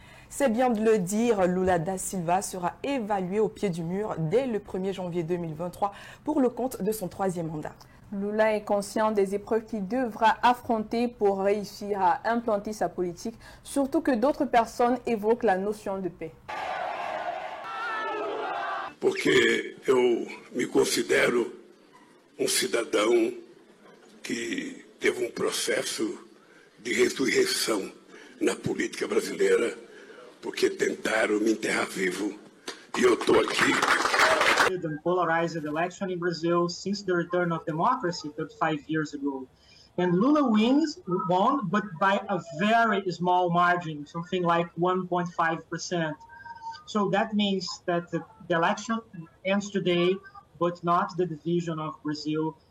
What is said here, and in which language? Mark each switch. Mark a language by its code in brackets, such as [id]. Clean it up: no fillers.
[fr] C'est bien de le dire, Lula da Silva sera évalué au pied du mur dès le 1er janvier 2023 pour le compte de son 3e mandat. Lula est conscient des épreuves qu'il devra affronter pour réussir à implanter sa politique, surtout que d'autres personnes évoquent la notion de paix. [pt] Porque eu me considero cidadão que teve processo de ressurreição na política brasileira, porque tentaram me enterrar vivo e eu estou aqui. [en] The polarized election in Brazil since the return of democracy 35 years ago. And Lula won, but by a very small margin, something like 1.5%. So that means that the election ends today, but not the division of Brazil.